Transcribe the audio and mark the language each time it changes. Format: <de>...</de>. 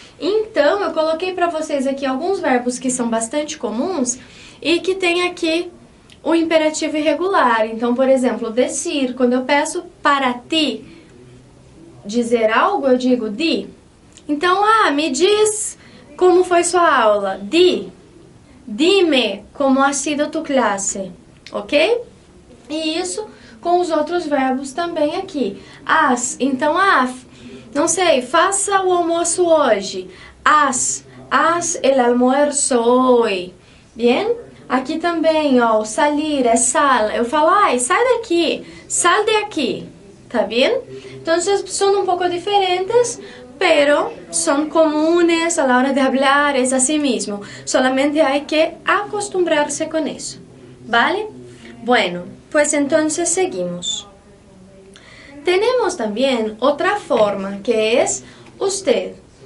<pt>Então, eu coloquei para vocês aqui alguns verbos que são bastante comuns e que tem aqui o imperativo irregular. Então, por exemplo, decir, quando eu peço para ti dizer algo, eu digo di. Então, me diz como foi sua aula.</pt> <es>Di. Dime como ha sido tu classe. Ok?</es> <pt>E isso com os outros verbos também aqui. Haz. Então, não sei, faça o almoço hoje.</pt> <es>Haz el almuerzo hoy. Bien?</es> <pt>Aqui também, ó, salir é sal. Eu falo, sai daqui,</pt> <es>sal de aqui. ¿Está bien? Entonces son un poco diferentes, pero son comunes a la hora de hablar, es así mismo. Solamente hay que acostumbrarse con eso, ¿vale? Bueno, pues entonces seguimos. Tenemos también otra forma que es usted.</es>